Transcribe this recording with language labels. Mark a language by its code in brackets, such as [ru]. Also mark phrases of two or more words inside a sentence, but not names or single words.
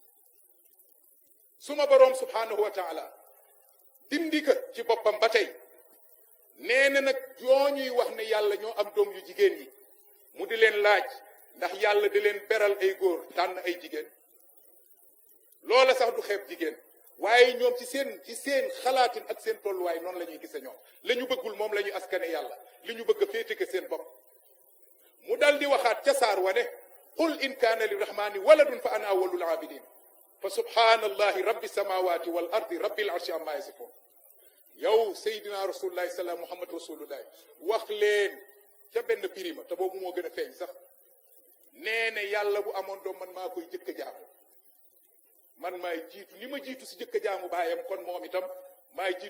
[wo] suma boroom [ar] سبحانه وتعالى [wo] dindi ka ci boppam ba tey nee na nag yoo ñuy wax ne yàlla ñoo am doom yu jigéen yi mu di leen laaj ndax yàlla di leen beral ay góor tànn ay jigéen loola sax du xeeb jigéen waaye ñoom ci seen xalaatin ak seen tolluwaay noonu la ñuy gise ñoom la ñu bëggul moom la ñuy askane yàlla li ñu bëgg a féeteke seen bopp mu dal di waxaat ca saar wa ne [ar] قل إن كان للرحمن ولد فأنا أول العابدين فسبحان الله رب السماوات والأرض رب العرش عما يصفون [wo] yow Seydina Rasulullahi salaam Muhammad Rasulullahi wax leen ca benn pirima te boobu moo gën a feeñ sax nee ne yàlla bu amoon doom man maa koy jëkk a jaamu man maay jiitu ni ma jiitu si jëkk a jaamu baayam kon moom itam maay jiitu